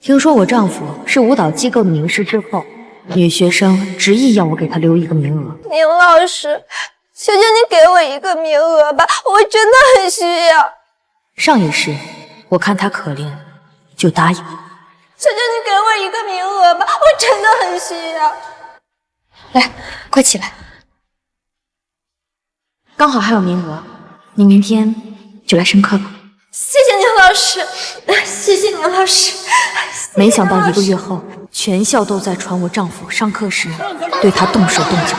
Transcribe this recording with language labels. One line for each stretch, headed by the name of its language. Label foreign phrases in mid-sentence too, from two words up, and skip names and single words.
Chinese: 聽說我丈夫是舞蹈機構的名師之後，女學生執意要我给她留一個名額。宁老師，求求你给我一个名額吧，我真的很需要。上一世，我看她可憐，就答應。求求你给我一个名額吧，我真的很需要。來，快起來，剛好還有名額，你明天就來上課吧。謝謝寧老師，謝謝寧老師。沒想到1個月後，全校都在傳我丈夫上課時對她動手動腳。